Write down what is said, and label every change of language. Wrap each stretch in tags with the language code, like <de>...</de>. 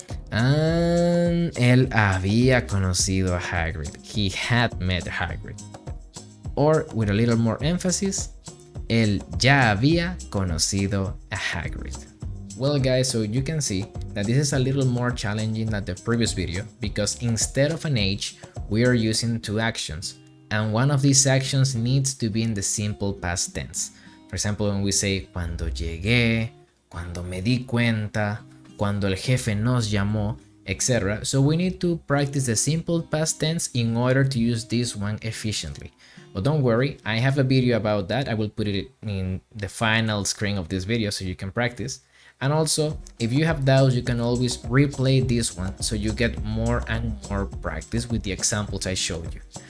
<es>And él había conocido a Hagrid.</es> <en>He had met Hagrid. Or with a little more emphasis,</en> <es>él ya había conocido a Hagrid.</es> <en>Well guys, so you can see that this is a little more challenging than the previous video because instead of an age, we are using two actions. And one of these actions needs to be in the simple past tense. For example, when we say</en> <es>cuando llegué, cuando me di cuenta, cuando el jefe nos llamó, etc.</es> <en>So we need to practice the simple past tense in order to use this one efficiently. But don't worry, I have a video about that. I will put it in the final screen of this video so you can practice. And also, if you have doubts, you can always replay this one so you get more and more practice with the examples I showed you.</en>